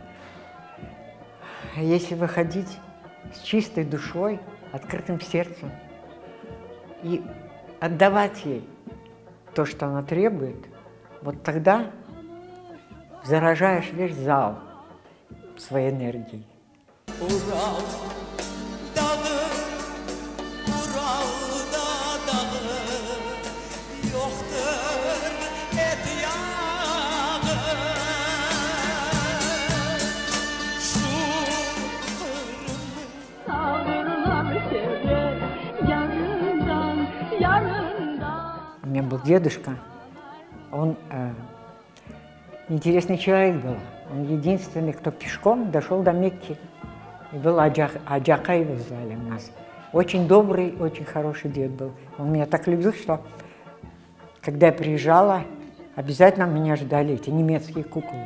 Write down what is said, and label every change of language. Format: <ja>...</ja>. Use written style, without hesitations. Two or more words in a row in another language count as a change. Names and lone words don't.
<ru>Если выходить с чистой душой, открытым сердцем и отдавать ей то, что она требует, вот тогда заражаешь весь зал своей энергией.</ru> <crh>Урал, dağı, Ural'da dağı, yoktur et yağı. Şu Kırım'ın Savrulur şehre, yarından, yarından.</crh> <ru>У меня был дедушка, он интересный человек был. Он единственный, кто пешком дошел до Мекки. И был Аджака его звали у нас. Очень добрый, очень хороший дед был. Он меня так любил, что когда я приезжала, обязательно меня ждали эти немецкие куклы.</ru>